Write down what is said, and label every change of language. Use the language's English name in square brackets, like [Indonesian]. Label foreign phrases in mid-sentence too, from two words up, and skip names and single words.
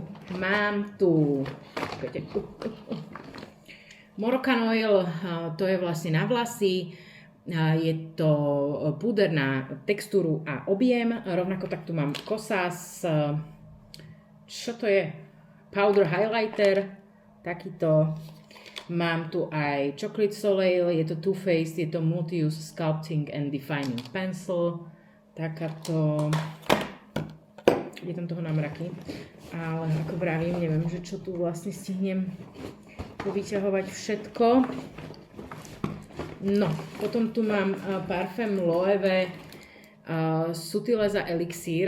[Slovak] Mám tu Moroccan Oil, to je vlastne na vlasy. Je to púder na textúru a objem. Rovnako tak tu mám Kosas, čo to je? [English] Powder highlighter, takýto. [Slovak] Mám tu aj Chocolate Soleil, je to Too Faced, je to Multi-Use Sculpting and Defining Pencil. Takáto, je tam toho namraky, ale ako vravím, neviem, že čo tu vlastne stihnem povyťahovať všetko. No, potom tu mám parfém Loewe Sutileza Elixir.